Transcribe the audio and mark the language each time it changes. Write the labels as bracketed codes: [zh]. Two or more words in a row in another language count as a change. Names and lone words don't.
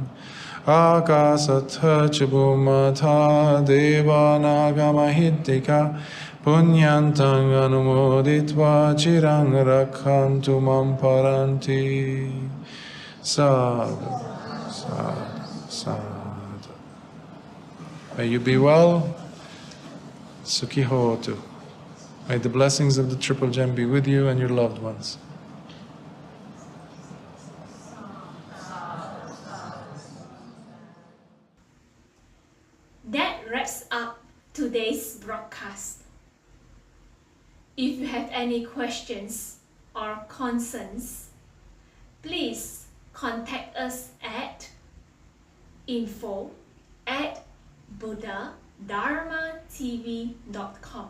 [pi] Akasatha chabumata devanagamahiddhika punyantang anumoditva chirang rakhantu mam paranti. Sadhu, sadhu. [en] May you be well. [pi] Sukhi hotu. [en] May the blessings of the Triple Gem be with you and your loved ones. That wraps up today's broadcast. If you have any questions or concerns, please contact us at info@buddhadharmatv.com.